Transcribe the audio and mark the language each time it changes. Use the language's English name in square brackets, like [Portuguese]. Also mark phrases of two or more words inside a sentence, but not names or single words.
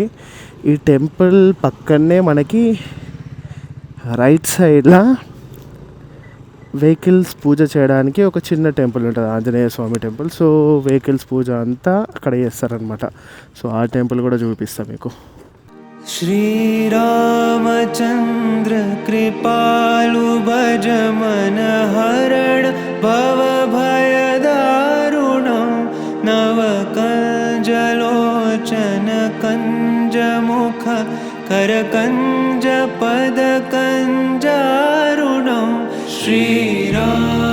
[Telugu] ఈ టెంపుల్ పక్కనే మనకి [English] right sideలో [Telugu] వెహికల్స్ పూజ చేయడానికి ఒక చిన్న టెంపుల్ ఉంటుంది, ఆంజనేయ స్వామి టెంపుల్. సో వెహికల్స్ పూజ అంతా అక్కడ చేస్తారనమాట. సో ఆ టెంపుల్ కూడా చూపిస్తాను మీకు. [Awadhi] श्रीरामचन्द्र कृपालु भज मन हरण भव भय दारुणं नवकञ्जलोचन कञ्जमुख करकञ्ज पद कञ्जारुणं श्रीराम